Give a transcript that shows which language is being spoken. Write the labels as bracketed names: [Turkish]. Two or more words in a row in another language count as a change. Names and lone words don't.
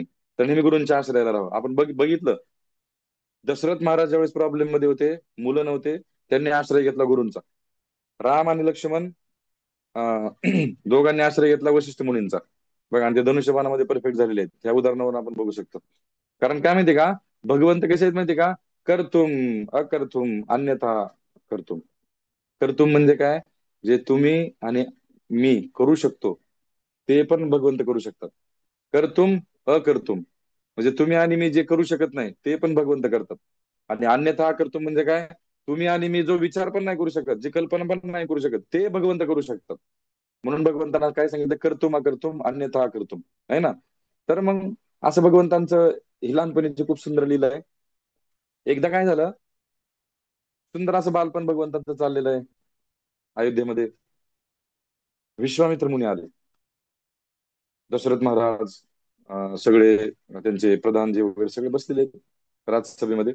[Marathi] तर नेहमी गुरूंच्या आश्रयाला राहावं. आपण बघितलं, दशरथ महाराज ज्यावेळेस प्रॉब्लेम मध्ये होते, मुलं नव्हते, त्यांनी आश्रय घेतला गुरूंचा. राम आणि लक्ष्मण अं, दोघांनी आश्रय घेतला वशिष्ठ मुनींचा. बघा, आणि ते धनुष्यबाणामध्ये परफेक्ट झालेले आहेत. या उदाहरणावरून आपण बघू शकतो. कारण काय माहितीये का, भगवंत कसे आहेत माहितीये का, [Sanskrit] करतुम अकर्तुम अन्यथा करतुम. [Marathi] कर्तुम म्हणजे काय, जे तुम्ही आणि मी करू शकतो ते पण भगवंत करू शकतात. [Sanskrit] कर्तुम अकर्तुम [Marathi] म्हणजे तुम्ही आणि मी जे करू शकत नाही ते पण भगवंत करतात. आणि [Sanskrit] अन्यथा कर्तुम [Marathi] म्हणजे काय, तुम्ही आणि मी जो विचार पण नाही करू शकत, जी कल्पना पण नाही करू शकत, ते भगवंत करू शकतात. म्हणून भगवंतांना काय सांगितलं, [Sanskrit] कर्तुम अकर्तुम अन्यथा कर्तुम. [Marathi] आहे ना. तर मग असं भगवंतांचं ही लहानपणीची खूप सुंदर लीला आहे. एकदा काय झालं, सुंदर असं बालपण भगवंतांचं चाललेलं आहे अयोध्येमध्ये. विश्वामित्र मुनी आले, दशरथ महाराज, सगळे त्यांचे प्रधान जे वगैरे सगळे बसलेले राजसभेमध्ये.